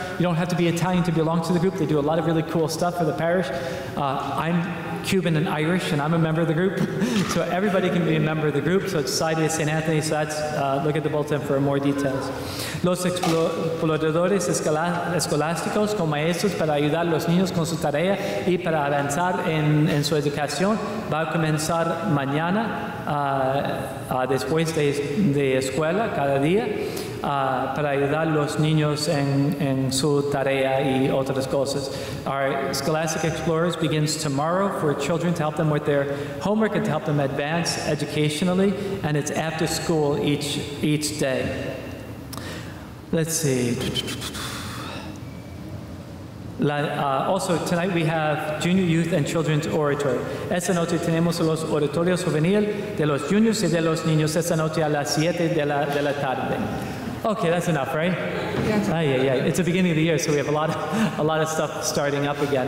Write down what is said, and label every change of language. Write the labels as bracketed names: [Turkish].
[English] You don't have to be Italian to belong to the group. They do a lot of really cool stuff for the parish. I'm Cuban and Irish, and I'm a member of the group. So everybody can be a member of the group. So it's Society of St. Anthony, so that's, look at the bulletin for more details. [Spanish] Los exploradores escolásticos con maestros para ayudar a los niños con su tarea y para avanzar en su educación va a comenzar mañana, después de escuela, cada día. Para ayudar a los niños en su tarea y otras cosas. [English] Our Scholastic Explorers begins tomorrow for children to help them with their homework and to help them advance educationally, and it's after school each day. Let's see. Also, tonight we have Junior Youth and Children's Oratory. [Spanish] Esta noche tenemos los oratorios juvenil de los juniors y de los niños esta noche a las 7 de la tarde. [English] Okay, that's enough, right? Yeah. It's the beginning of the year, so we have a lot of stuff starting up again.